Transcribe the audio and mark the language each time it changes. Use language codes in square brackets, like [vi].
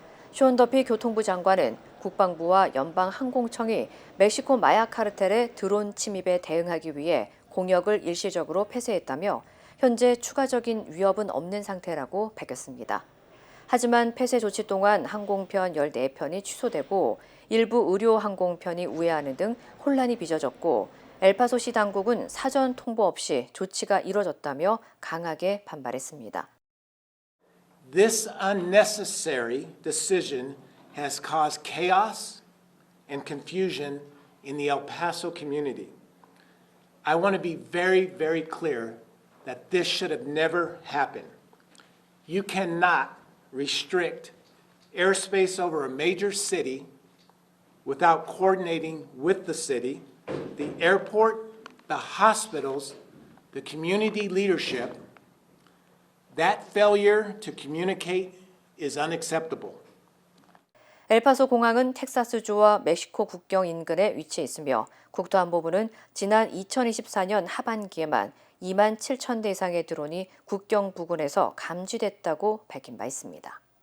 [ko] 쇼온 더피 교통부 장관은 국방부와 연방항공청이 멕시코 마약 카르텔의 드론 침입에 대응하기 위해 공역을 일시적으로 폐쇄했다며 현재 추가적인 위협은 없는 상태라고 밝혔습니다. 하지만 폐쇄 조치 동안 항공편 14편이 취소되고 일부 의료 항공편이 우회하는 등 혼란이 빚어졌고 엘파소시 당국은 사전 통보 없이 조치가 이뤄졌다며 강하게 반발했습니다. [en] This unnecessary decision has caused chaos and confusion in the El Paso community. I want to be very, very clear that this should have never happened. You cannot restrict airspace over a major city without coordinating with the city, the airport, the hospitals, the community leadership. That failure to communicate is unacceptable. [ko] 엘파소 공항은 텍사스주와 멕시코 국경 인근에 위치해 있으며 국토안보부는 지난 2024년 하반기에만 2만 7천 대 이상의 드론이 국경 부근에서 감지됐다고 밝힌 바 있습니다.